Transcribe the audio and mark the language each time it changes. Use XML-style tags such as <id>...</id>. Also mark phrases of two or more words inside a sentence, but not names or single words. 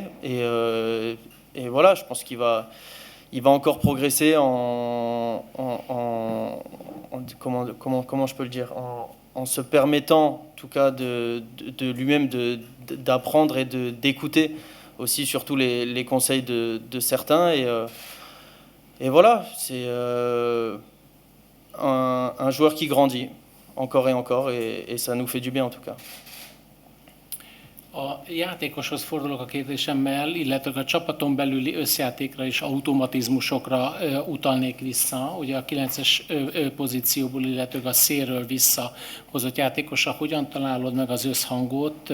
<fr>Et voilà, je pense qu'il va encore progresser comment je peux le dire, en se permettant, en tout cas, de lui-même d'apprendre et d'écouter aussi surtout les conseils de certains. Et voilà, c'est un joueur qui grandit encore et encore, et ça nous fait du bien en tout cas.</fr> <hu>A játékoshoz fordulok a kérdésemmel, illetve a csapaton belüli összjátékra és automatizmusokra utalnék vissza. Ugye a 9-es pozícióból, illetve a szélről visszahozott játékosra hogyan találod meg az összhangot?</hu>